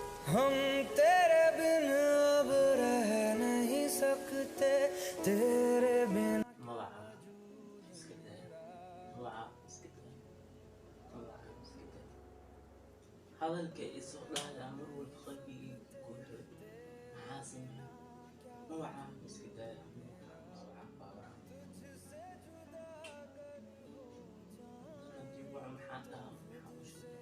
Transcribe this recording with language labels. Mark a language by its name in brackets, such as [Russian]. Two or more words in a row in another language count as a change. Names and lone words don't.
[Hindi] हम तेरे बिन अब रह नहीं सकते तेरे बिन [Somali] hadalka isoo dhahda mar walba qalbigii ku rid maxaa sameeya magaca iska daaya hadii waa maxaa dhaha maxaa u